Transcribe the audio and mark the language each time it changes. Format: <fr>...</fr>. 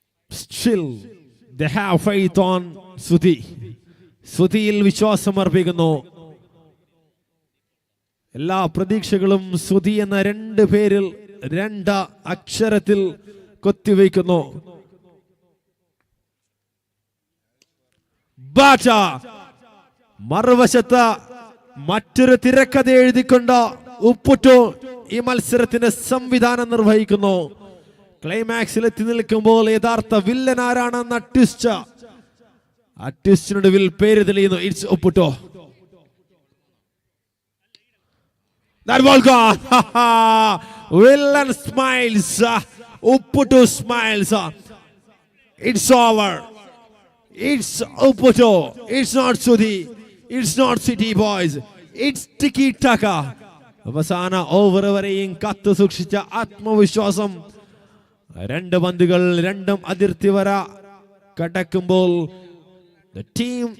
<en>Still, they have faith on Suthi.</en> <ml>സുധിയിൽ വിശ്വാസം അർപ്പിക്കുന്നു. എല്ലാ പ്രതീക്ഷകളും സുധി എന്ന 2 പേരിൽ 2 അക്ഷരത്തിൽ കൊത്തിവയ്ക്കുന്നു. ബാറ്റ മറുവശത്ത് മറ്റൊരു തിരക്കഥ എഴുതിക്കൊണ്ട് ഉപ്പുട്ടു ഈ മത്സരത്തിന്റെ സംവിധാനം നിർവഹിക്കുന്നു. ക്ലൈമാക്സിൽ എത്തി നിൽക്കുമ്പോൾ യഥാർത്ഥ വില്ലൻ ആരാണെന്ന ട്വിസ്റ്റ്, ആ ട്വിസ്റ്റിനൊടുവിൽ പേര് തെളിയുന്നു.</ml> <en>It's Uppudo. That ball gone. Villain smiles. Uppudo smiles. It's over. It's Uppudo. It's not Sudhi. It's not City Boys. It's Tiki Taka.</en> <ml>അവസാന ഓവർ വരെയും കാത്തു സൂക്ഷിച്ച ആത്മവിശ്വാസം. 2 പന്തുകൾ രണ്ടും അതിർത്തി വര കടക്കുമ്പോൾ</ml> <en>the team</en>